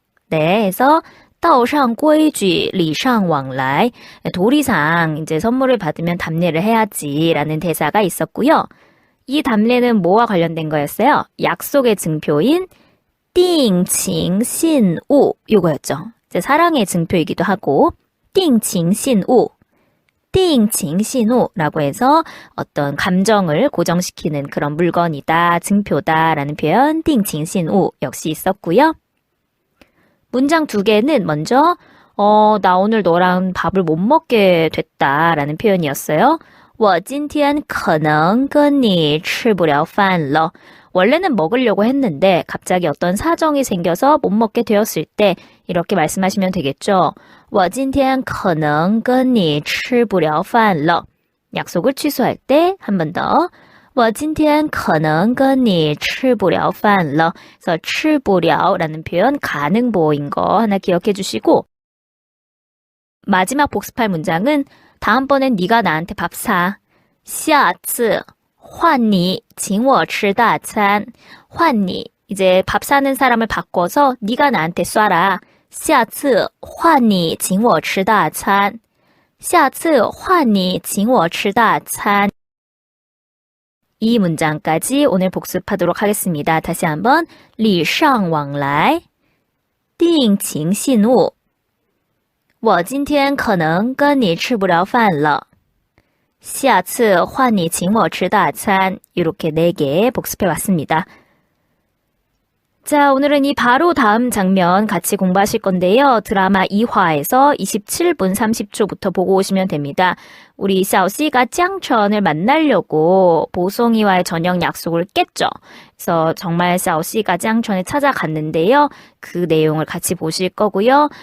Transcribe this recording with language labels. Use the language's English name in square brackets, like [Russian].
[Korean] 네, 해서 道上规矩, 礼尚往来. 도리상 이제 선물을 받으면 답례를 해야지라는 대사가 있었고요. 이 답례는 뭐와 관련된 거였어요? 약속의 증표인 定情信物 요거였죠. 이제 사랑의 증표이기도 하고 定情信物, 定情信物라고 해서 어떤 감정을 고정시키는 그런 물건이다, 증표다라는 표현 定情信物 역시 있었고요. 문장 2개는 먼저 나 오늘 너랑 밥을 못 먹게 됐다라는 표현이었어요. [Chinese] 我今天可能跟你吃不了饭了. [Korean] 원래는 먹으려고 했는데 갑자기 어떤 사정이 생겨서 못 먹게 되었을 때 이렇게 말씀하시면 되겠죠. [Chinese] 我今天可能跟你吃不了饭了. [Korean] 약속을 취소할 때 한 번 더. [Chinese] 我今天可能跟你吃不了饭了. [Korean] 그래서 吃不了라는 표현 가능보인 거 하나 기억해 주시고 마지막 복습할 문장은 다음번엔 네가 나한테 밥 사. [Chinese] 下次换你请我吃大餐. [Korean] 换你 이제 밥 사는 사람을 바꿔서 네가 나한테 쏴라. [Chinese] 下次换你请我吃大餐. 下次换你请我吃大餐. [Korean] 이 문장까지 오늘 복습하도록 하겠습니다. 다시 한번 [Chinese] 礼尚往来定情信物我今天可能跟你吃不了饭了下次换你请我吃大餐 [Korean] 이렇게 4개 복습해왔습니다. 자, 오늘은 이 바로 다음 장면 같이 공부하실 건데요. 드라마 2화에서 27분 30초부터 보고 오시면 됩니다. 우리 샤오씨가 짱천을 만나려고 보송이와의 저녁 약속을 깼죠. 그래서 정말 샤오씨가 짱천을 찾아갔는데요. 그 내용을 같이 보실 거고요.